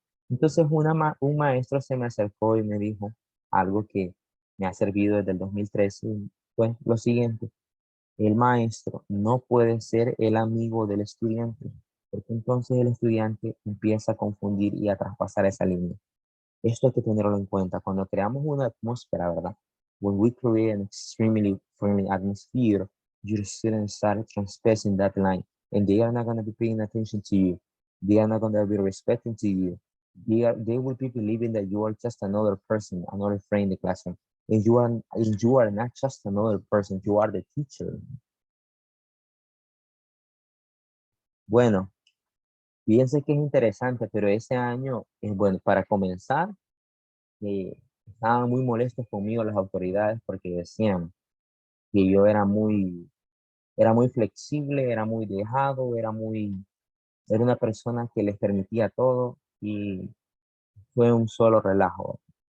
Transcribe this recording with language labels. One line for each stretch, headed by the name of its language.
Spanish: Entonces un maestro se me acercó y me dijo algo que me ha servido desde el 2013, pues lo siguiente: el maestro no puede ser el amigo del estudiante, porque entonces el estudiante empieza a confundir y a traspasar esa línea. Esto hay que tenerlo en cuenta cuando creamos una atmósfera, ¿verdad?
English: When we create an extremely friendly atmosphere, your students start transpassing that line, and they are not going to be paying attention to you. They are not going to be respecting to you. They will be believing that you are just another person, another friend in the classroom. And you are not just another person, you are the teacher.
Spanish: Bueno, fíjense que es interesante, pero ese año, bueno, para comenzar, estaban muy molestos conmigo las autoridades porque decían que yo era muy flexible, era muy dejado, era una persona que les permitía todo y fue un solo relajo.